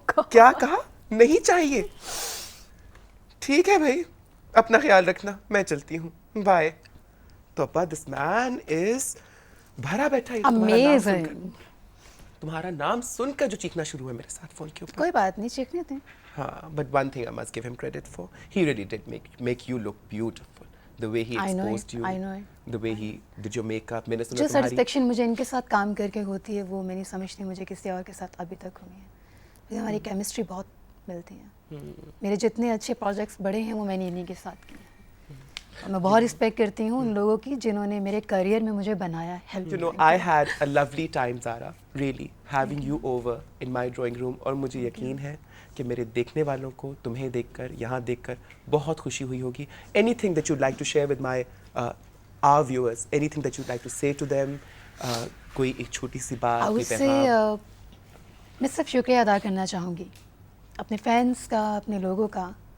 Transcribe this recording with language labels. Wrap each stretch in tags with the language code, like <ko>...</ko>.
<ur>کیا کہا؟ نہیں چاہیے؟ ٹھیک ہے بھائی, اپنا خیال رکھنا, میں چلتی ہوں, بائے. تو ابا</ur> <en>this man is</en> <ur>بھرا بیٹھا.</ur> <en>Amazing.</en> <ur>تمہارا نام سن کر جو چیخنا شروع ہے میرے ساتھ فون کے اوپر. کوئی بات نہیں, چیخنے دیں.</ur> <en>ہاں, but one thing I must give him credit for, he really did make you look beautiful. The way he I know exposed it, you, I know it. the way he did your makeup.</en> <ur>میں نے سنا جو تمہاری satisfaction مجھے ان کے ساتھ کام کر کے ہوتی ہے وہ میں نہیں سمجھتی مجھے کسی اور کے ساتھ ابھی تک ہوئی ہے. مجھے ہماری کیمسٹری بہت ملتی ہے. میرے جتنے اچھے پروجیکٹس بڑے ہیں وہ میں نے انہیں کے ساتھ کیے ہیں. اور میں بہت رسپیکٹ کرتی ہوں ان لوگوں کی جنہوں نے میرے کریئر میں مجھے بنایا, help.</ur> <en>You know, I had a lovely time, Zara, really, having you over in my drawing room.</en> <ur>اور مجھے یقین ہے کہ میرے دیکھنے والوں کو تمہیں دیکھ کر, یہاں دیکھ کر بہت خوشی ہوئی ہوگی.</ur> <en>Anything that you'd like to share with my our viewers, anything that you'd like to say to them,</en> <ur>کوئی ایک چھوٹی سی بات, کوئی اس سے پیغام. میں صرف شکریہ ادا کرنا چاہوں گی اپنے فینس کا, اپنے لوگوں کا.</ur>